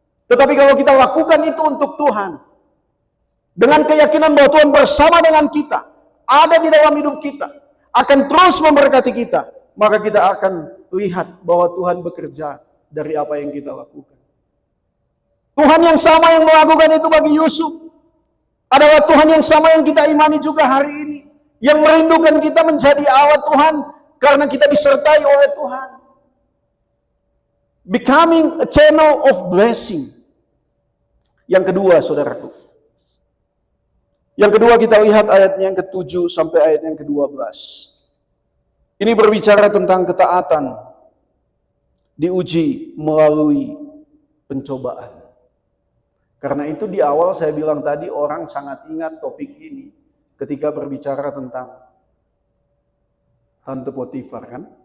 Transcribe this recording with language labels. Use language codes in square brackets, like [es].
[id] Tetapi kalau kita lakukan itu untuk Tuhan, dengan keyakinan bahwa Tuhan bersama dengan kita, ada di dalam hidup kita, akan terus memberkati kita, maka kita akan lihat bahwa Tuhan bekerja dari apa yang kita lakukan. Tuhan yang sama yang melakukan itu bagi Yusuf. adalah Tuhan yang sama yang kita imani juga hari ini. Yang merindukan kita menjadi Allah Tuhan karena kita disertai oleh Tuhan. [en] Becoming a channel of blessing. [id] Yang kedua, saudaraku. Yang kedua kita lihat ayatnya yang ke-7 sampai ayat yang ke-12. Ini berbicara tentang ketaatan diuji melalui pencobaan. Karena itu di awal saya bilang tadi orang sangat ingat topik ini ketika berbicara tentang Tante Potifar kan.